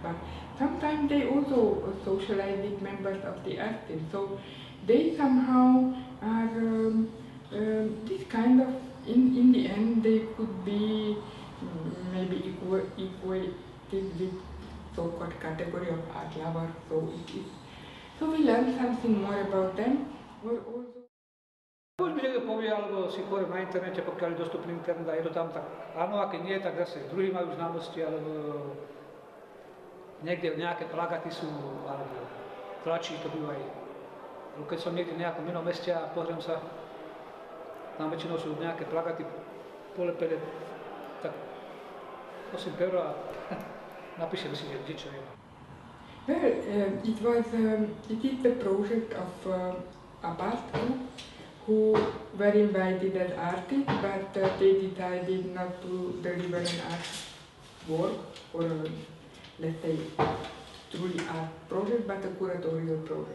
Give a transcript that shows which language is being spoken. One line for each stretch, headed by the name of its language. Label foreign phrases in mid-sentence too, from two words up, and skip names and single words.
English: But sometimes they also socialize with members of the art scene, so they somehow are this kind of, in the end, they could be maybe equated with so-called category of art lover. So it is. So we learn something more about them.
Slovak: Buď mi niekto povie, alebo si poviem na internete, pokiaľ je dostupný internet a je to tam, tak áno, a keď nie, tak zase druhý majú známosti, alebo niekde nejaké plagaty sú, alebo tlačí, to bývajú. Keď som niekde v nejakom inom meste a pozriem sa, tam väčšinou sú nejaké plagaty polepené, tak prosím pero a napíšem si, že čo je.
English: Well, it is the project of a band who were invited as artists, but they decided not to deliver an art work or let's say truly art project, but a curatorial project.